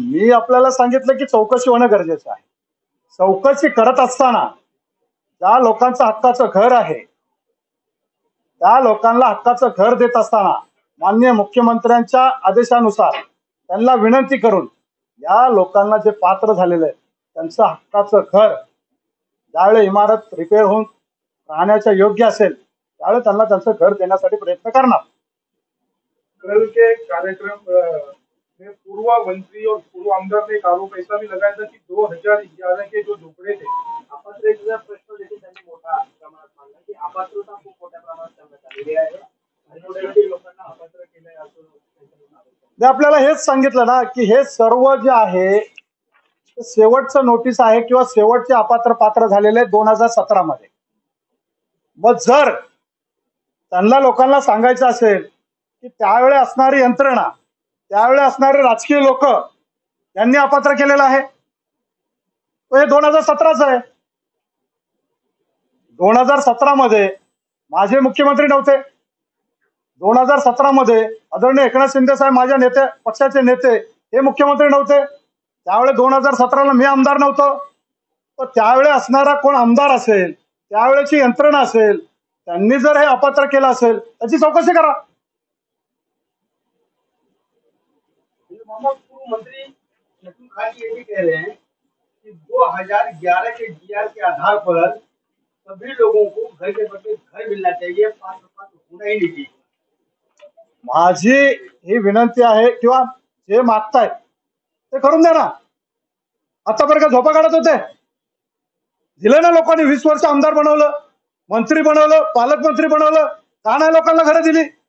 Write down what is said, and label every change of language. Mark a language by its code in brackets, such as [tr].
[mr] मी आपल्याला सांगितलं की चौकशी होणं गरजेचं आहे. चौकशी करत असताना ज्या लोकांचं हक्काचं घर आहे त्या लोकांना हक्काचं घर देत असताना माननीय मुख्यमंत्र्यांच्या आदेशानुसार त्यांना विनंती करून या लोकांना जे पात्र झालेलं आहे त्यांचं हक्काचं घर ज्यावेळी इमारत रिपेअर होऊन राहण्याच्या योग्य असेल त्यावेळी त्यांना त्यांचं घर देण्यासाठी प्रयत्न करणार. [hi] कल के कार्यक्रम में पूर्व मंत्री और पूर्व आमदार ने एक आरोप ऐसा भी लगाया था कि 2011 के जो झोपड़े थे, [mr] अपात्रतेचा प्रश्न देखील त्यांनी मोठा प्रमाणात मांडला की अपात्रता खूप मोठ्या प्रमाणात करण्यात आलेली आहे आणि मोठ्या लोकांना अपात्र केलंय असं त्यांच्याकडून आरोप आहे. मी आपल्याला हेच सांगितलं ना की हे सर्व जे आहे ते शेवटचं नोटीस आहे किंवा शेवटचे अपात्र पात्र झालेले 2017 मध्ये. मग जर त्यांना लोकांना सांगायचं असेल की त्यावेळी असणारी यंत्रणा, त्यावेळी असणारे राजकीय लोक यांनी अपात्र केलेलं आहे, तो हे 2017च आहे. 2017 मध्ये माझे मुख्यमंत्री नव्हते. 2017 मध्ये आदरणीय एकनाथ शिंदे साहेब माझ्या पक्षाचे नेते हे मुख्यमंत्री नव्हते. त्यावेळी 2017ला मी आमदार नव्हतो. तर त्यावेळी असणारा कोण आमदार असेल, त्यावेळेची यंत्रणा असेल, त्यांनी जर हे अपात्र केलं असेल त्याची चौकशी करा. [hi] मोहम्मद पूर्व मंत्री शकील खान ये भी कह रहे हैं कि 2011 के डीआर के आधार पर सभी लोगों को घर के बदले घर मिलना चाहिए, 5 होना ही नहीं चाहिए. [mr] माझी ही विनंती आहे किंवा जे मागतायत ते करून द्या ना. आतापर्यंत झोपा काढत होते, दिलं ना लोकांनी. 20 वर्ष आमदार बनवलं, मंत्री बनवलं, पालकमंत्री बनवलं. का नाही लोकांना घरं दिली?